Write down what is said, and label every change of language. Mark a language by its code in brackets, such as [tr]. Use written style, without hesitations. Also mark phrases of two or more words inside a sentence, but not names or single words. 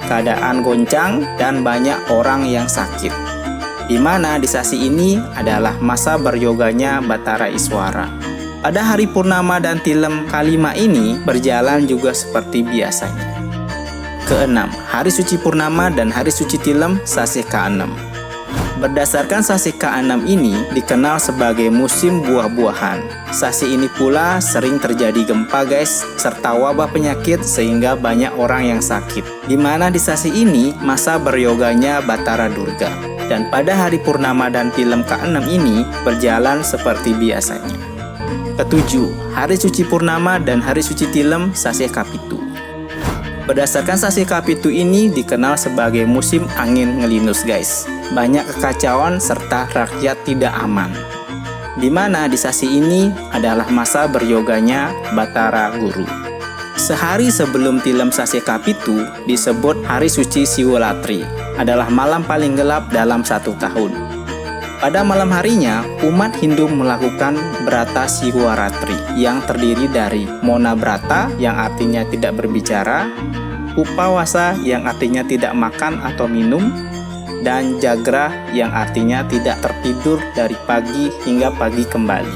[id] keadaan goncang dan banyak orang yang sakit. Di mana di sasi ini adalah masa beryoganya Batara Iswara. Pada hari purnama dan tilem kelima ini berjalan juga seperti biasanya. Keenam, hari suci purnama dan hari suci tilem sasi ke-6. Berdasarkan sasi ke-6 ini dikenal sebagai musim buah-buahan. Sasi ini pula sering terjadi gempa guys, serta wabah penyakit sehingga banyak orang yang sakit. Di mana di sasi ini masa beryoganya Batara Durga. Dan pada hari purnama dan tilem ke-6 ini berjalan seperti biasanya. Ketujuh, hari suci purnama dan hari suci tilem sasi Kapitu. Berdasarkan sasi Kapitu ini dikenal sebagai musim angin ngelinus guys. Banyak kekacauan serta rakyat tidak aman. Di mana di sasi ini adalah masa beryoganya Batara Guru. Sehari sebelum tilem sasi Kapitu disebut hari suci Siwalatri, adalah malam paling gelap dalam 1 tahun. Pada malam harinya, umat Hindu melakukan Brata Siwaratri yang terdiri dari Mona Brata yang artinya tidak berbicara, Upawasa yang artinya tidak makan atau minum, dan Jagra yang artinya tidak tertidur dari pagi hingga pagi kembali.